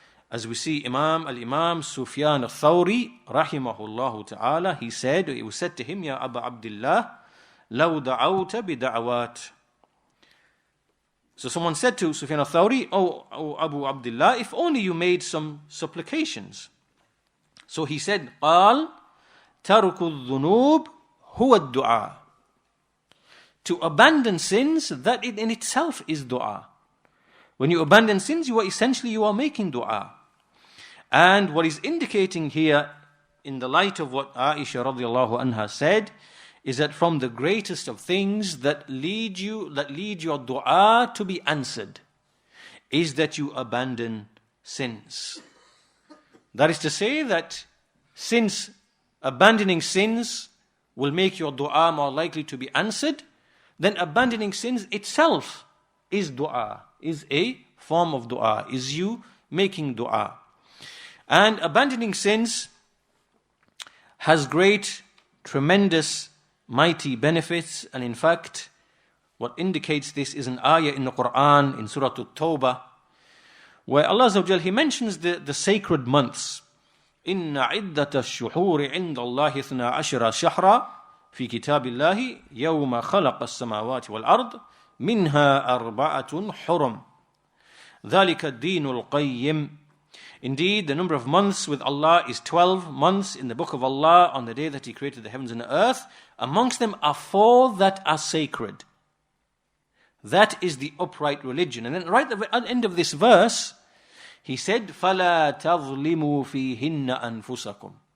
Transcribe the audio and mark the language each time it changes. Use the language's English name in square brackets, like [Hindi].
[English] As we see Al-Imam Sufyan al-Thawri, rahimahullah ta'ala, he said, it was said to him, [Arabic] Ya Aba Abdullah, law da'awta bida'awat. [English] So someone said to Sufyan al-Thawri, oh Abu Abdullah, if only you made some supplications. So he said, [Arabic] قال ترك الذنوب هو الدعاء. [English] To abandon sins, that in itself is dua. When you abandon sins, you are making dua. And what is indicating here, in the light of what Aisha radiallahu anha said, is that from the greatest of things that lead your dua to be answered, is that you abandon sins. That is to say that since abandoning sins will make your dua more likely to be answered, then abandoning sins itself is dua, is a form of dua, is you making dua. And abandoning sins has great, tremendous, mighty benefits. And in fact, what indicates this is an ayah in the Quran, in Surah At-Tawbah, where Allah Azza wa Jal, He mentions the sacred months. [Arabic] إِنَّ عِدَّةَ الشُّحُورِ عِنْدَ اللَّهِ 12 شهرا في كتاب الله يوم خلق السماوات والأرض منها 4 حرم ذلك الدين القيم. [English] Indeed, the number of months with Allah is 12 months in the book of Allah on the day that He created the heavens and the earth. Amongst them are 4 that are sacred. That is the upright religion. And then right at the end of this verse, He said, [Arabic] فَلَا تَظْلِمُوا فِيهِنَّ أَنفُسَكُمْ.